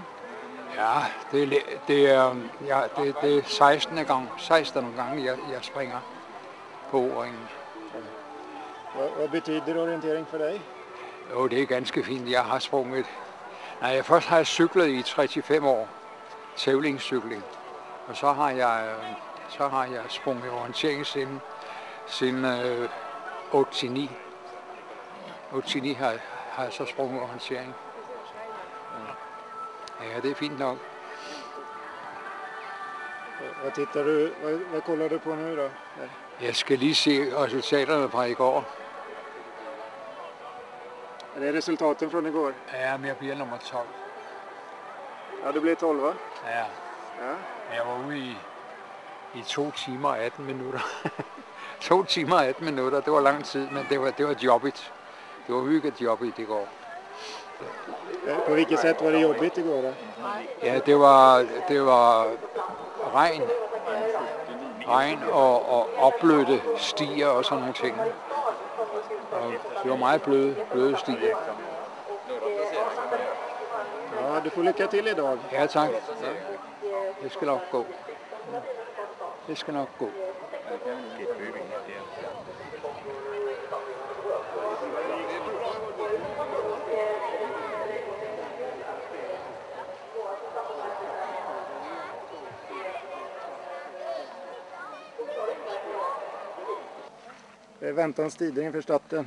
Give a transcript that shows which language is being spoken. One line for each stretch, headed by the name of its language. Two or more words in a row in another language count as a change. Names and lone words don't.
Swedish: Ja, det är 16 gånger jag springer på O-ringen. Vad betyder orientering för dig? Jo, det är ganska fint. Jag har sprungit. Nej, först har jag cyklat i 35 år. Tävlingscykling. Och så har jag sprungit orientering siden 89.
Danish: 89 har jeg så sprunget orientering.
Swedish: Ja, det är fint nok. Vad kollar du på nu då? Jag ska
Danish: lige se resultaterne fra igår.
Swedish: Är det resultaten från igår? Ja, men jag blir nummer 12. Ja, du blev 12 va? Ja. Ja. Jag var
Danish: ude i 2 timer og 18 minutter. 2 timer og 18 minutter, det var lang tid,
Swedish: men det var jobbigt. Det var hygget jobbigt igår. På vilket sätt var det jobbigt igår då?
Danish: Ja, det var regn og opblødte stier og sådan nogle ting. Og det var meget bløde stier.
Swedish: Ja, du får lycka till idag.
Danish: Ja, tak. Det skal nok gå. Det skal nok gå.
Swedish: Det är väntans tider inför starten.